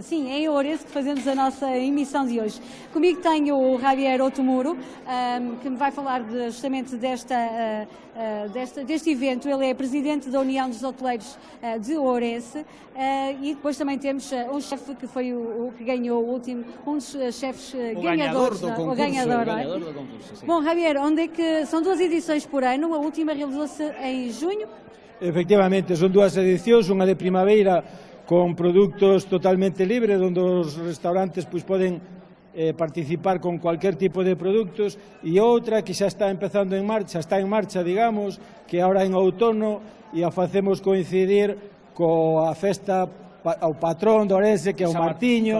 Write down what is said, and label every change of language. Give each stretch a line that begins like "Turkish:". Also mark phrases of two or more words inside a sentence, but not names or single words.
Portuguese: Sim, é em Ourense que fazemos a nossa emissão de hoje. Comigo tenho o Javier Otomuro, que me vai falar justamente deste evento. Ele é presidente da União dos Hoteleiros de Ourense, e depois também temos um chefe que foi o que ganhou o último, um dos chefes ganhadores do concurso. Sim. Bom, Javier, onde é que são 2 edições por ano? A última realizou-se em junho.
Galician: Efectivamente, son 2 edicións, unha de primavera con produtos totalmente libres, onde os restaurantes pois poden participar con
Spanish: cualquier tipo de productos,
Galician: e outra que xa está empezando en marcha, digamos, que ahora en outono, e a facemos coincidir coa festa ao patrón de Ourense, que é o Martiño.